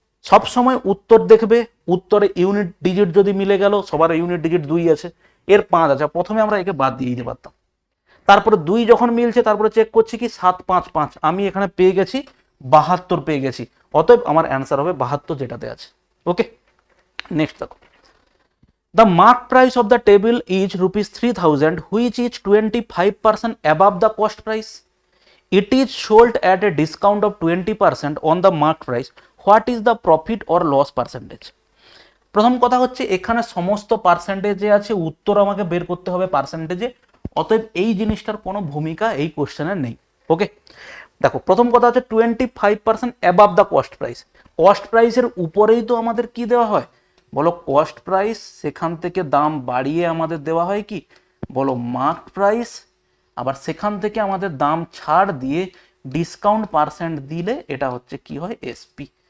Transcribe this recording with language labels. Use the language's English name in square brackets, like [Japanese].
[Bangla] সব সময় উত্তর দেখবে, উত্তরে ইউনিট ডিজিট যদি মিলে গেল, সবার ইউনিট ডিজিট 2 আছে, এর 5 আছে, প্রথমে আমরা একে বাদ দিয়ে দিতে পারতাম। তারপরে 2 যখন মিলছে তারপরে চেক করছি কি 7 5 5, আমি এখানে পেয়ে গেছি 72 পেয়ে গেছি, অতএব আমার অ্যান্সার হবে 72 যেটাতে আছে। ওকে, নেক্সট দেখো, [English] the mark price of the table is rupees 3000 which is 25% above the cost price. It is sold at a discount of 20% on the mark price. What is the profit or loss percentage? [Bangla] প্রথম কথা হচ্ছে এখানে সমস্ত পার্সেন্টেজে আছে, উত্তর আমাকে বের করতে হবে পার্সেন্টেজে, অতএব এই জিনিসটার কোনো ভূমিকা এই কোশ্চেনের নেই। ওকে, দেখো প্রথম কথা হচ্ছে 25% above the cost price. Cost প্রাইসের উপরেই তো আমাদের কি দেওয়া হয় বলো, কস্ট প্রাইস, সেখান থেকে দাম বাড়িয়ে আমাদের দেওয়া হয় কি বলো মার্ক প্রাইস, আবার সেখান থেকে আমাদের দাম ছাড় দিয়ে ডিসকাউন্ট পার্সেন্ট দিলে এটা হচ্ছে কি হয় এসপি।